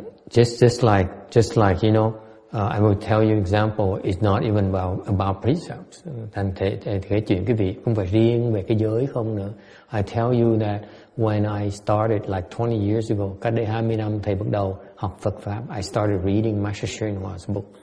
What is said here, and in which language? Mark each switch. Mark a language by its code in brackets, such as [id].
[en] Just like you know, I will tell you example. It's not even about precepts. [vi] Thành cái chuyện quý vị không phải riêng về cái giới không nữa. [en] I tell you that when I started like 20 years ago, [vi] cách đây 20 năm thầy bắt đầu học Phật pháp. [en] I started reading Master Srinivas book.